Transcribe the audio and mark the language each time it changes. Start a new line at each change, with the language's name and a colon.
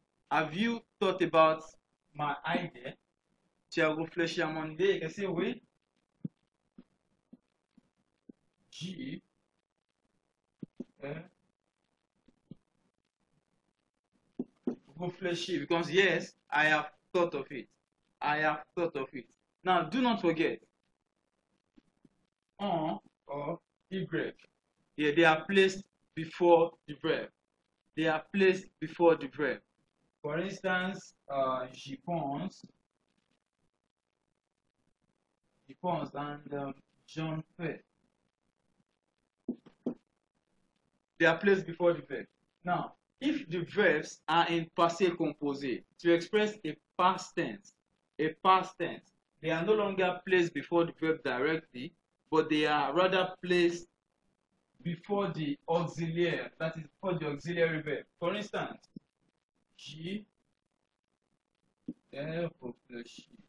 English: Have you thought about my idea?
French: Tu as réfléchi à mon idée.
English: I can say,
French: oui, j'y réfléchi.
English: Because yes, I have thought of it. I have thought of it. Now, do not forget, on or Y. Yeah, they are placed before the verb. They are placed before the verb. For instance,
French: j'y pense and j'en fais.
English: They are placed before the verb. Now, if the verbs are in passé composé, to express a past tense, they are no longer placed before the verb directly, but they are rather placed before the auxiliary, that is before the auxiliary verb. For instance,
French: j'y ai réfléchi.